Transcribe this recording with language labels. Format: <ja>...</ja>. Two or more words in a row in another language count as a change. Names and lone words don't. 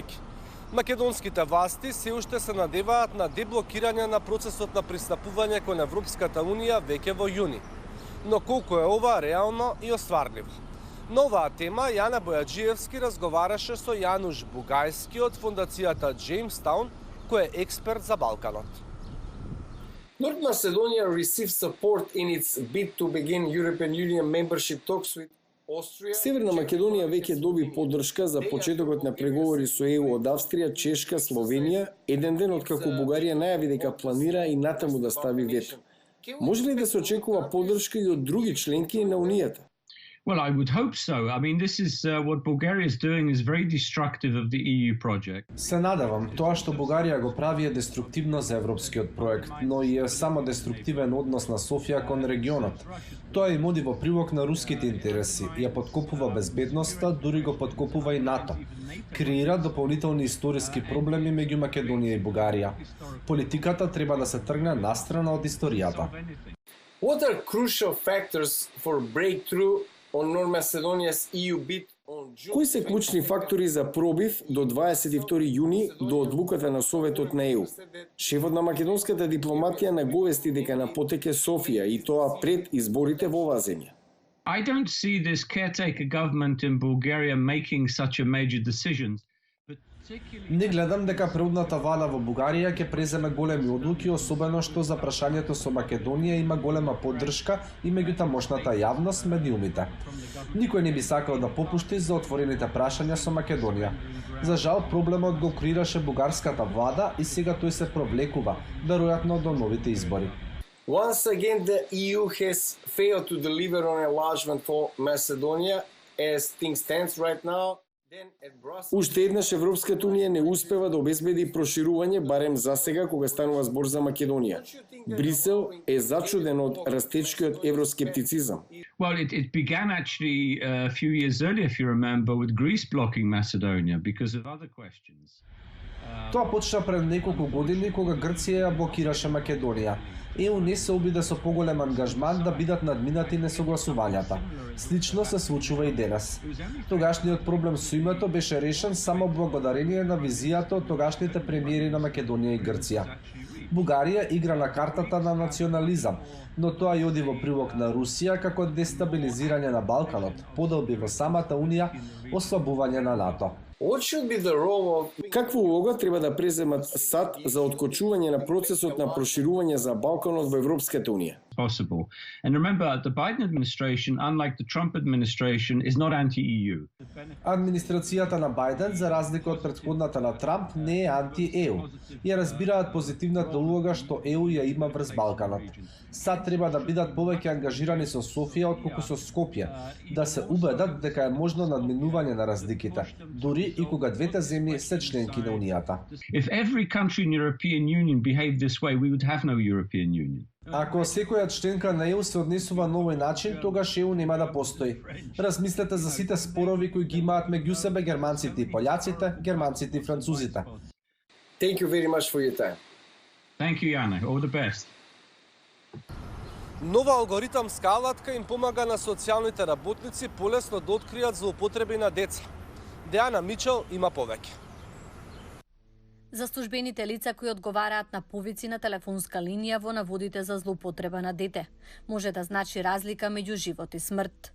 <mk>Македонските власти се уште се надеваат на деблокирање на процесот на пристапување кон Европската Унија веќе во јуни. Но колку е ова реално и остварливо? На оваа тема Јана Бојаджиевски разговараше со Јануш Бугајски од фондацијата Jamestown, кој е експерт за Балканот.</mk> <en>North Macedonia received support in its bid to begin European Union membership talks with Austria.</en> <mk>Северна Македонија веќе доби поддршка за почетокот на преговори со ЕУ од Австрија, Чешка, Словенија, еден ден откако Бугарија најави дека планира и натаму да стави вето. Може ли да се очекува поддршка и од други членки на Унијата?</mk> <en>Well, I would hope so. I mean, this is what Bulgaria is doing is very destructive of the EU project.</en> <mk>Се надевам, тоа што Бугарија го прави е деструктивно за европскиот проект, но и е само деструктивен однос на Софија кон регионот. Тоа им оди во прилог на руските интереси, ја подкопува безбедноста, дури го подкопува и НАТО. Креира дополнителни историски проблеми меѓу Македонија и Бугарија. Политиката треба да се тргне настрана од историјата.</mk> <en>What are crucial factors for breakthrough on North Macedonia's EU bid on June?</en> <mk>Кои се клучни фактори за пробив до 22 јуни до одлуката на Советот на ЕУ? Шефот на македонската дипломатија наговести дека на потеке Софија и тоа пред изборите во оваа земја.</mk> <en>I don't see this caretaker government in Bulgaria making such a major decision.</en> <mk>Не гледам дека предната влада во Бугарија ќе преземе големи одлуки, особено што за прашањето со Македонија има голема поддршка и меѓу тамошната јавност, медиумите. Никој не би сакал да попушти за отворените прашања со Македонија. За жал, проблемот го креираше бугарската влада и сега тој се провлекува, веројатно до новите избори.</mk> <en>Once again, the EU has failed to deliver on enlargement for Macedonia as things stands right now.</en> <mk>Уште еднаш Европската Унија не успева да обезбеди проширување, барем за сега кога станува збор за Македонија. Брисел е зачуден од растечкиот евроскептицизам.</mk> <en>Well, it began actually a few years earlier, if you remember, with Greece blocking Macedonia because of other questions.</en> <mk>Тоа почна пред неколку години кога Грција ја блокираше Македонија. ЕУ не се обиде со поголем ангажман да бидат надминати несогласувањата. Слично се случува и денес. Тогашниот проблем со името беше решен само благодарение на визијата од тогашните премиери на Македонија и Грција. Бугарија игра на картата на национализам, но тоа и оди во прилог на Русија како дестабилизирање на Балканот, подолби во самата Унија, ослабување на НАТО.</mk> <en>What should be the role of...</en> <mk>Каква улога треба да преземат САД за откочување на процесот на проширување за Балканот во Европската Унија?</mk> <en>Possible. And remember, the Biden administration, unlike the Trump administration, is not anti-EU.</en> <mk>Администрацијата на Бајден, за разлика од претходната на Трамп, не е анти-ЕУ. Ја разбираат позитивната улога што ЕУ ја има врз Балканот. САД треба да бидат повеќе ангажирани со Софија отколку со Скопје, да се убедат дека е можно надминување на разликите, дури и кога двете земји се членки на Унијата.</mk> <en>If every country in the European Union behaved this way, we would have no European Union.</en> <mk>Ако секоја членка на ЕУ се однесува на овој начин, тогаш ЕУ нема да постои. Размислете за сите спорови кои ги имаат меѓу себе германците и пољаците, германците и французите.</mk> <en>Thank you very much for your time. Thank you, Jana. All the best.</en> <mk>Нова алгоритамска алатка им помага на социјалните работници полесно да откријат злоупотреби на деца. Дејана Мичел има повеќе. За службените лица кои одговараат на повици на телефонска линија во наводите за злоупотреба на дете, може да значи разлика меѓу живот и смрт.</mk>